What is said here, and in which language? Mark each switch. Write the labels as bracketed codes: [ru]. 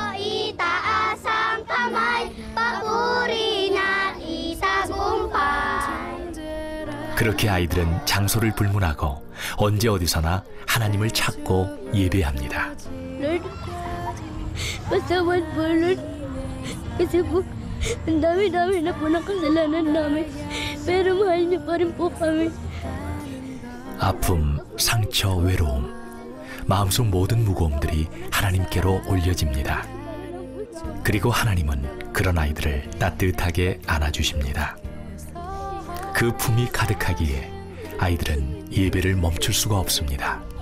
[tl] Itaas ang kamay, papuri na itagumpay. [ko] 그렇게 아이들은 장소를 불문하고 언제 어디서나 하나님을 찾고 예배합니다. [tl] Lord, pasawad po, Lord. Kasi po, ang dami-dami na po ng kasalanan namin. Pero mahal niyo pa rin po kami. [ko] 아픔, 상처, 외로움, 마음속 모든 무거움들이 하나님께로 올려집니다. 그리고 하나님은 그런 아이들을 따뜻하게 안아주십니다. 그 품이 가득하기에 아이들은 예배를 멈출 수가 없습니다.